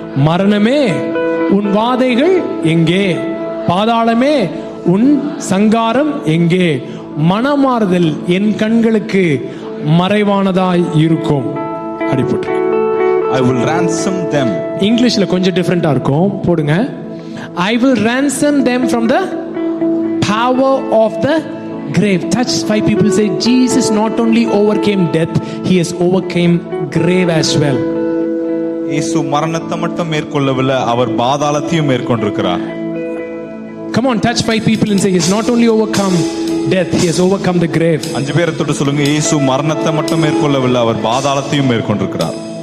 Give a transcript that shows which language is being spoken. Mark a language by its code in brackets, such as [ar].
[ta] மரணமே உன் வாதைகள் எங்கே? பாதாளமே உன் சங்காரம் எங்கே? மனமாறுதல் என் கண்களுக்கு மறைவானதாய் இருக்கும். அடிபட்டு [en] I will ransom them. [ta] இங்கிலீஷ்ல கொஞ்சம் டிஃபரெண்டா இருக்கும், போடுங்க. [en] I will ransom them from the power of the grave. Touch 5 people, say Jesus not only overcame death, he has overcame grave as well. [ta] இயேசு மரணத்தை மட்டும் மேற்கொள்ளவில்லை, அவர் பாதாளத்தையும் மேற்கொண்டிருக்கிறார். [en] Come on, touch 5 people and say he has not only overcome death, he has overcome the grave. 5 [ta] பேரை தொட்டு சொல்லுங்க, இயேசு மரணத்தை மட்டும் மேற்கொள்ளவில்லை, அவர் பாதாளத்தையும் மேற்கொண்டிருக்கிறார்.